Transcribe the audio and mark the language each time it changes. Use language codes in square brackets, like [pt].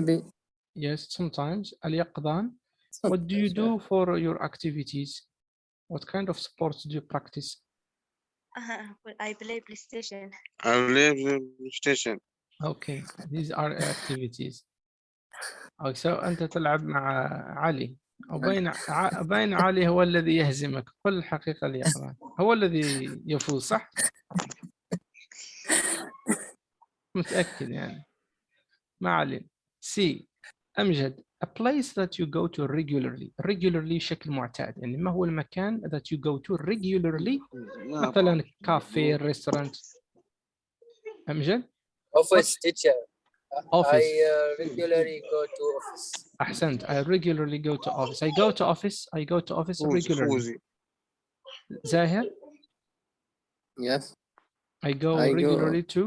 [en] Maybe. Yes, sometimes. اليقظان. What do you do for your activities? What kind of sports do you practice? Well, I play PlayStation. I play PlayStation. Okay, these are activities. [ar] Okay, so أنت تلعب مع علي. وبين علي هو الذي يهزمك. قل الحقيقة اليقظان. هو الذي يفوز صح؟ متأكد يعني. ما علينا. C. أمجد. [en] A place that you go to regularly. [ar] Regularly شكل معتاد. يعني ما هو المكان [en] that you go to regularly؟ [ar] مثلا كافيه، ريستورانت. أمجد. [en] Office, teacher. Office. I regularly go to office. [ar] أحسنت. [en] I regularly go to office. I go to office regularly. Zahir. Yes. I go regularly